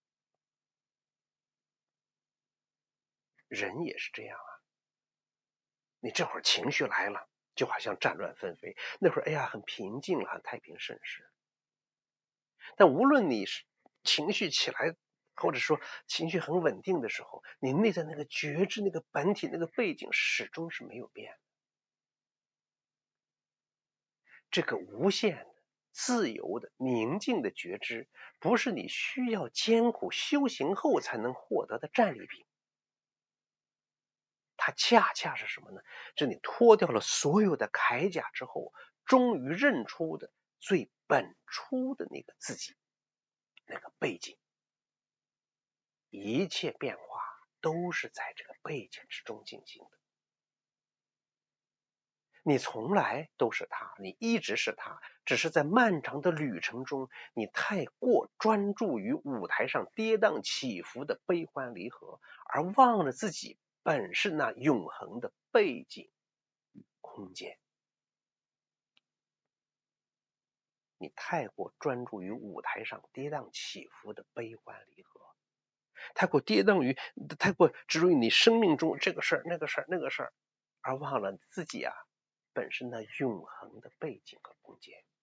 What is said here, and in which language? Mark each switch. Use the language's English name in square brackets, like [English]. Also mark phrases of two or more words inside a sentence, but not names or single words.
[Chinese] 人也是這樣啊，你這會兒情緒來了，就好像戰亂紛飛；那會兒哎呀很平靜了，很太平盛世。但無論你是情緒起來，或者說情緒很穩定的時候，你內在那個覺知、那個本體、那個背景始終是沒有變的。這個無限的、自由的、寧靜的覺知，不是你需要艱苦修行後才能獲得的戰利品。它恰恰是什麼呢？是你脫掉了所有的鎧甲之後，終於認出的最本初的那個自己，那個背景。一切变化都是在这个背景之中进行的。你从来都是他，你一直是他，只是在漫长的旅程中，你太過專注於舞台上跌宕起伏的悲歡離合，而忘了自己本是那永恆的背景與空間。你太過專注於舞台上跌宕起伏的悲歡離合，太過執着於你生命中這個事兒、那個事兒、那個事兒，而忘了自己啊，本身那永恆的背景和空間。